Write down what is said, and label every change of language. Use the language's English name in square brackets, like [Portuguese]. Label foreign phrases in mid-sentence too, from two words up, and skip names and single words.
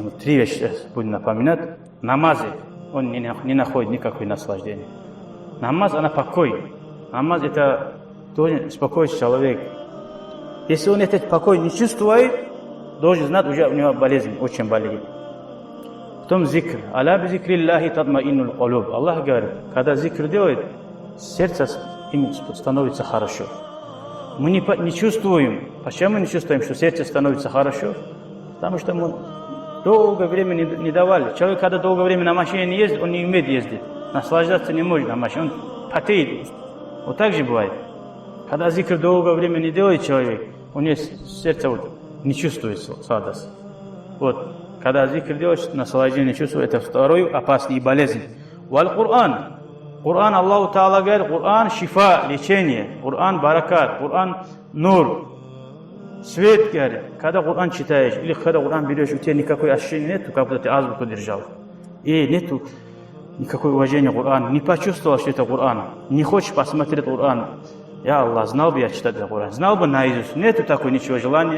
[Russian] Мы 3 вещи сейчас будем напоминать. Намазы, он не находит никакой наслаждения. Намаз, она покой. Намаз, это должен успокоить человек. Если он этот покой не чувствует, должен знать, уже у него болезнь, очень болеет. Потом зикр. [Arabic] ألا بذكر الله تطمئن القلوب. [Russian] Аллах говорит, когда зикр делает, сердце им становится хорошо. Мы не чувствуем. Почему мы не чувствуем, что сердце становится хорошо? Потому что мы долгое время не давали. Человек, когда долгое время на машине не ездит, он не умеет ездить. Наслаждаться не может на машине, он потеет. Вот так же бывает. Когда зикр долгое время не делает человек, у него сердце вот не чувствует сладость. Вот. Когда зикр делаешь, наслаждение чувствует, это второй опасный болезнь. [Arabic] والقرآن. [Russian] Кур'ан, Аллаху Та'ала говорит, Кур'ан шифа, лечение, Кур'ан баракат, Кур'ан нур, свет, говорит. Когда Кур'ан читаешь, или когда Кур'ан берешь, у тебя никакой ощущения нету, как будто ты азбуку держал. И нету никакого уважения к Кур'ану, не почувствовал, что это Кур'ан, не хочешь посмотреть Кур'ан. Я Аллах, знал бы я читать Кур'ан, знал бы наизусть, нету такого ничего желания.